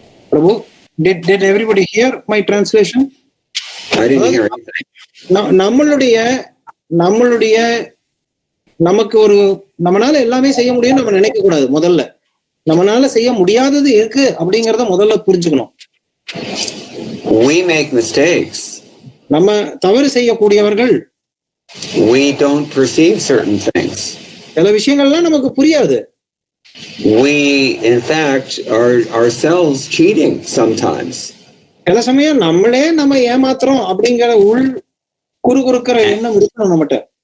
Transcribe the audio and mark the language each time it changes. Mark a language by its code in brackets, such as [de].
[en] Prabhu, did everybody hear my translation? I didn't hear anything. [ta] நம்மளுடைய நமக்கு நம்மளால எல்லாமே செய்ய முடியும் நம்ம நினைக்க கூடாது. முதல்ல நம்மளால செய்ய முடியாதது இருக்கு அப்படிங்கறத முதல்ல புரிஞ்சுக்கணும். [en] We make mistakes. [ta] நம்ம தவறு செய்யக்கூடியவர்கள். [en] We don't perceive certain things. [ta] சில விஷயங்கள்லாம் நமக்கு புரியாது. [en] We, in fact, are ourselves cheating sometimes. [ta] சில சமயம் நம்மளே நம்ம ஏமாத்துறோம் அப்படிங்கிற குறுக்குற எண்ணம் இருக்கணும் நம்மகிட்ட.